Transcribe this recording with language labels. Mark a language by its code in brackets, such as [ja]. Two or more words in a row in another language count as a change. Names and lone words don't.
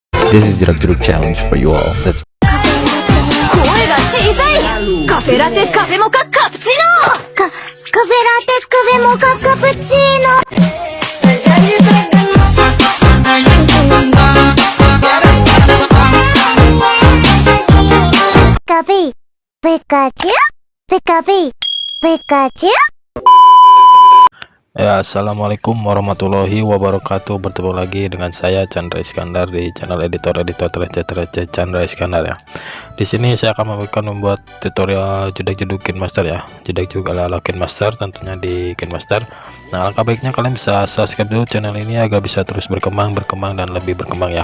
[en] This is Jerak challenge for you all. Let's [ja] 声が小さい。カフェラテカフェモカカプチーノ。カフェラテカフェモカカプチーノ。ピカピピカチュピカピピカチュ。 [ar] يا، السلام عليكم ورحمة الله وبركاته. [id] Bertemu lagi dengan saya Chandra Iskandar di channel editor receh Chandra Iskandar ya. Di sini saya akan membuat tutorial jedak-jeduk KineMaster ya. Jedak-jeduk ala KineMaster tentunya di KineMaster. Nah, alangkah baiknya kalian bisa subscribe dulu channel ini agar bisa terus berkembang dan lebih berkembang ya.